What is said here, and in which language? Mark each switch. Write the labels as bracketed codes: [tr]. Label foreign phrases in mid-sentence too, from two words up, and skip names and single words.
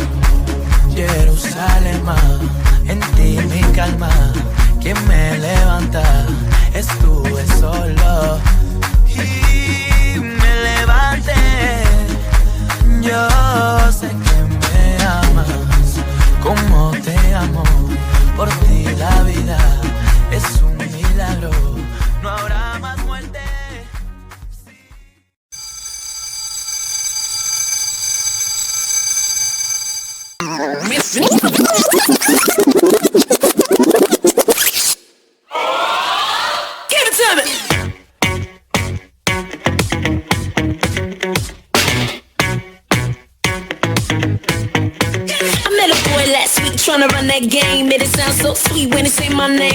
[es] Jerusalema en ti mi calma quien me levanta estuve solo y me levanté. Yo sé que me amas como te amo, por ti la vida es un milagro, no habrá más muerte. [en] Give it to me. Tryna run that game, made it sound so sweet when it say my name.